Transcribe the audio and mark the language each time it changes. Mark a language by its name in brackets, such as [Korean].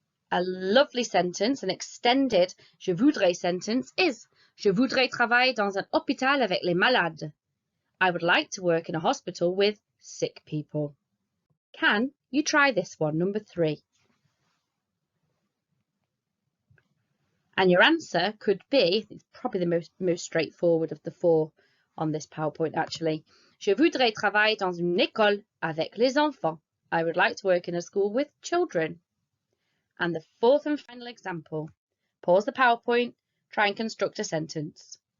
[English] A lovely sentence, an extended [French] je voudrais [English] sentence is [French] je voudrais travailler dans un hôpital avec les malades. [English] I would like to work in a hospital with sick people. Can you try this one, number 3? And your answer could be, it's probably the most straightforward of the 4 on this PowerPoint actually. [French] Je voudrais travailler dans une école avec les enfants. [English] I would like to work in a school with children. And the 4th and final example. Pause the PowerPoint, try and construct a sentence.